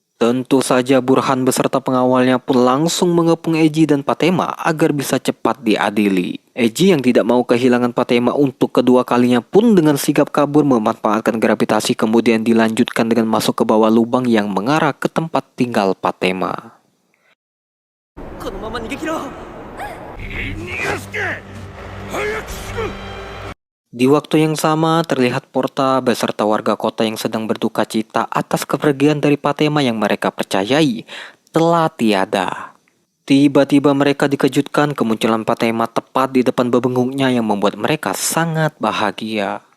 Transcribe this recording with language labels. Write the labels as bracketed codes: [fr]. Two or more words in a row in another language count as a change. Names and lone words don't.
[id] Tentu saja Burhan beserta pengawalnya pun langsung mengepung Eiji dan Patema agar bisa cepat diadili. Eiji yang tidak mau kehilangan Patema untuk kedua kalinya pun dengan sigap kabur memanfaatkan gravitasi kemudian dilanjutkan dengan masuk ke bawah lubang yang mengarah ke tempat tinggal Patema. [ja] このまま逃げ切ろう。 [id] Di waktu yang sama, terlihat Porta beserta warga kota yang sedang berduka cita atas kepergian dari Patema yang mereka percayai telah tiada. Tiba-tiba mereka dikejutkan kemunculan Patema tepat di depan bebengungnya yang membuat mereka sangat bahagia.